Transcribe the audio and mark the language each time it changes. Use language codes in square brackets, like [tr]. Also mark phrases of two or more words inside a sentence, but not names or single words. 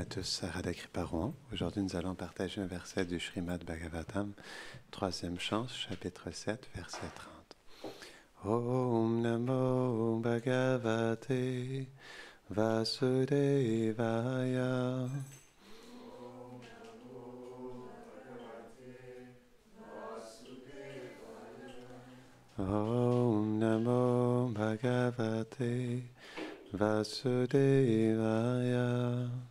[fr] tous, Radha Kriparohan. Aujourd'hui, nous allons partager un verset du Srimad Bhagavatam, troisième chant, chapitre 7, verset 30. [sa] ॐ नमो भगवते वासुदेवाय. ॐ नमो भगवते वासुदेवाय.